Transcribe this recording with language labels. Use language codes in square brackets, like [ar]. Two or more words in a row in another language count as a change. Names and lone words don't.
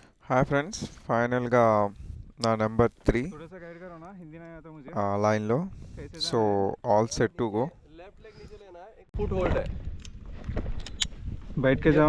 [en] Hi friends, [te] ఫైనల్గా నా నెంబర్ 3 [hi] थोड़ा सा गाइड करो ना, हिंदी नहीं आता मुझे। [te] లైన్లో. [hi] कैसे [te] సో [hi] जाना है? [en] All set to go. left leg [hi] नीचे लेना है, एक [en] foot hold [hi] है। बैठ के जाऊँ?